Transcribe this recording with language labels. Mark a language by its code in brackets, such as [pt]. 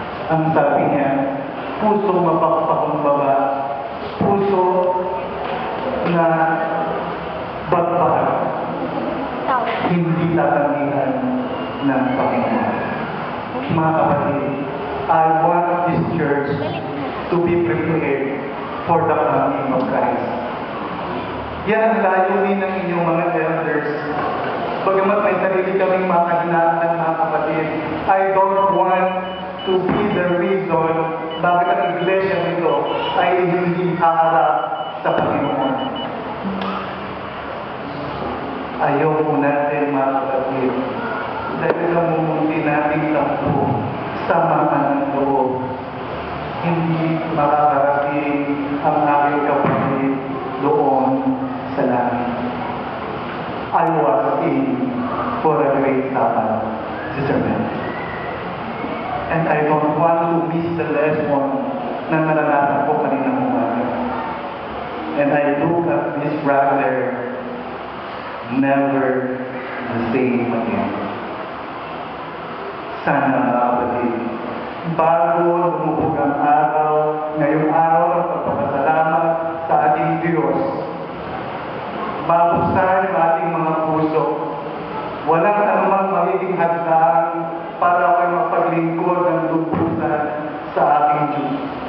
[tl] Ang sabi niya, puso mapagpakumbaba, puso na batbara, hindi tatanggihan ng Panginoon. Mga kapatid, [en] I want this church to be prepared for the coming of Christ. [tl] Yan ang layunin ng inyong mga elders. Bagamat may sarili kaming mga kahinaan, mga kapatid, [en] I don't want to be the reason [tl] bakit ang iglesia nito ay hindi haharap sa Panginoon. Ayaw po natin, mga kapatid, dahil namumunti natin tampo sa mga ng loob. Hindi makakarating ang aking kapatid doon sa langit. [en] I was in for a great Sabbath, Sister Mel. And I don't want to miss the lesson [tl] na naranasan ko kanina umaga. [en] And I look at this brother, never the same again. [tl] Sana mga kapatid, bago lumubog ang araw, ngayong araw ng pagpapasalamat sa ating Diyos, mabuksan ang ating mga puso, walang anumang magiging hadlang para ako'y mapaglingkod ng lubusan sa ating Diyos.